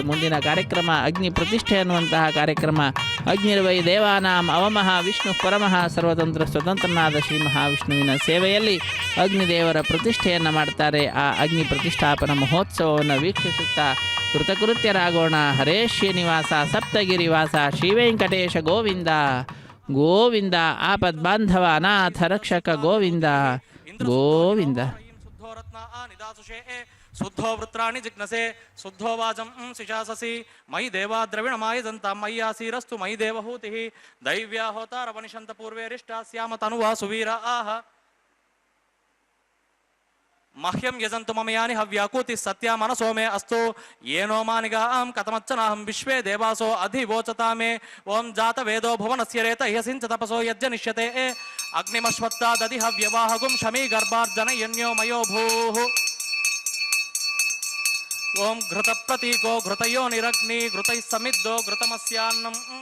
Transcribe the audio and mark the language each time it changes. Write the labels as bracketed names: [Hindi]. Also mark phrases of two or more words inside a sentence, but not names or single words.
[Kannada] ಮುಂದಿನ ಕಾರ್ಯಕ್ರಮ ಅಗ್ನಿ ಪ್ರತಿಷ್ಠೆ ಅನ್ನುವಂತಹ ಕಾರ್ಯಕ್ರಮ. [Sanskrit] ಅಗ್ನಿರ್ವೈ ದೇವಾನಾಂ ಅವಮಃ ವಿಷ್ಣು ಪರಮಃ [Kannada] ಸರ್ವತಂತ್ರ ಸ್ವತಂತ್ರನಾದ ಶ್ರೀ ಮಹಾವಿಷ್ಣುವಿನ ಸೇವೆಯಲ್ಲಿ ಅಗ್ನಿದೇವರ ಪ್ರತಿಷ್ಠೆಯನ್ನು ಮಾಡ್ತಾರೆ. ಆ ಅಗ್ನಿ ಪ್ರತಿಷ್ಠಾಪನಾ ಮಹೋತ್ಸವವನ್ನು ವೀಕ್ಷಿಸುತ್ತಾ ಕೃತಕೃತ್ಯರಾಗೋಣ. ಹರೇ ಶ್ರೀನಿವಾಸ ಸಪ್ತಗಿರಿವಾಸ ಶ್ರೀ ವೆಂಕಟೇಶ ಗೋವಿಂದ ಗೋವಿಂದ. ಆಪದ್ಬಾಂಧವ ಅನಾಥ ರಕ್ಷಕ ಗೋವಿಂದ ಗೋವಿಂದ. [Sanskrit] ಶುದ್ಧೋ ವೃತ್ರಾಣಿ ಜಿಜ್ಞಸೆ ಶುದ್ಧೋ ವಾಜಂ ಶಿಶಾಸಸಿ ಮಯಿ ದೇವಾ ದ್ರವಿಣಮಾಯದಂತ ಮಯ್ಯಾಸೀರಸ್ತು ಮಯಿ ದೇವಹೂತಿ ದೈವ್ಯಾ ಹೋತಾರವನಿಷಂತ ಪೂರ್ವೇರಿಷ್ಟ ಸ್ಯಾಮ ತನುವಾ ಸುವೀರ ಆಹ मह्यं यजन्तु मम यानि हव्याकूतिः सत्या मनसो मे अस्तु येनो मानिगां कथमच्चनाहं विश्वे देवासो अधिवोचता मे ओं जातवेदो भुवनस्य रेत ह्यसिञ्च तपसो यज्जनिष्यते अग्निमश्वत्ता दधि हव्यवाहगुं शमी गर्भार्जनयन्यो मयो भूः ओं घृतप्रतीको घृतयो निरग्नि घृतैः समिद्धो घृतमस्यान्नम्